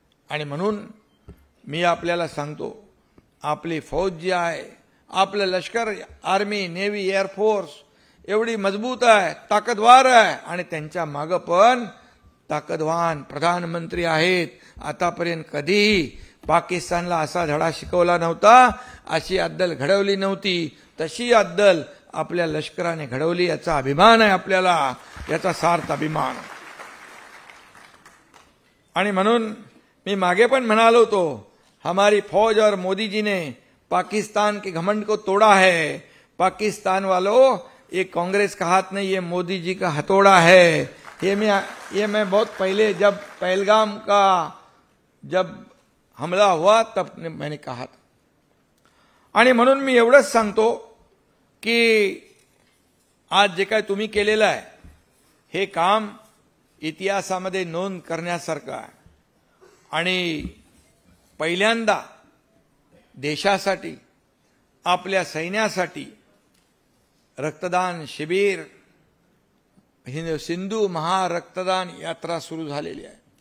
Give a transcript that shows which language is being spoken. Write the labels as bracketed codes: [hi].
[mr] आणि म्हणून मी आपल्याला सांगतो, आपली फौज जी आहे, आपलं लष्कर, आर्मी, नेव्ही, एअरफोर्स एवढी मजबूत आहे, ताकदवार आहे, आणि त्यांच्या मागे पण ताकदवान प्रधानमंत्री आहेत। आतापर्यंत कधी पाकिस्तानला असा धडा शिकवला नव्हता, अशी अद्दल घडवली नव्हती, तशी अद्दल आपल्या लष्कराने घडवली। याचा अभिमान आहे आपल्याला, याचा सार्थ अभिमान। आणि म्हणून मी मागे पण म्हणालो होतो, [hi] हमारी फौज और मोदी जी ने पाकिस्तान के घमंड को तोड़ा है। पाकिस्तान वालों, ये कांग्रेस का हाथ नहीं, ये मोदी जी का हथौड़ा है। ये मैं बहुत पहले जब पहलगाम का जब हमला हुआ तब मैंने कहा था। [mr] आणि म्हणून मी एवढंच सांगतो की आज जे काही तुम्ही केलेलं आहे हे काम इतिहासामध्ये नोंद करण्यासारखं आहे। आणि पहिल्यांदा देशासाठी, आपल्या सैन्यासाठी रक्तदान शिबिर, सिंधू महारक्तदान यात्रा सुरू झालेली आहे।